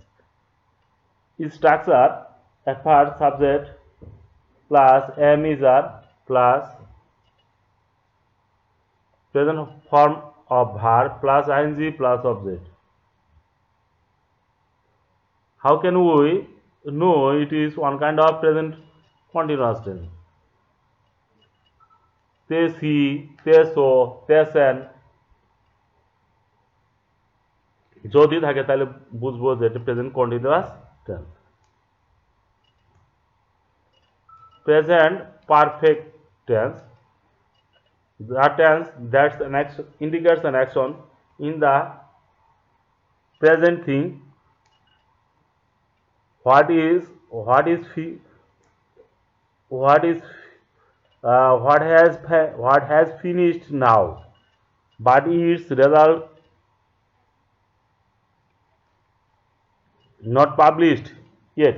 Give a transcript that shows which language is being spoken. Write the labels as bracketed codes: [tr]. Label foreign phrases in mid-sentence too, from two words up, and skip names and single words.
[en] Its structure: at first subject plus am is are plus present form of verb plus ing plus object. How can we know it is one kind of present continuous tense? They see, they saw, they sent. [bn] যদি থাকে তাহলে বুঝবো যে এটা [en] present continuous tense. Present perfect tense, the tense that indicates an action in the present thing. What has finished now, but its result not published yet.